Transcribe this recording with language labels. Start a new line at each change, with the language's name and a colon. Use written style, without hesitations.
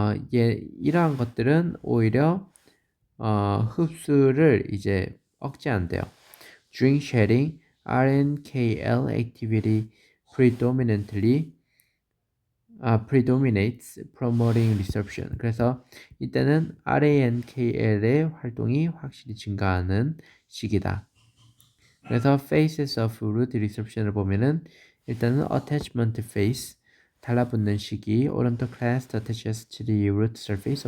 Korean: 이러한 것들은 오히려 흡수를 이제 억제한대요.
English: During shedding, RNKL activity predominantly predominates promoting resorption.
Korean: 그래서 이때는 RNKL의 활동이 확실히 증가하는 시기다.
English: 그래서 phases of root resorption을
Korean: 보면은 일단은
English: attachment phase,
Korean: 달라붙는 시기,
English: odontoclast attaches to the root surface.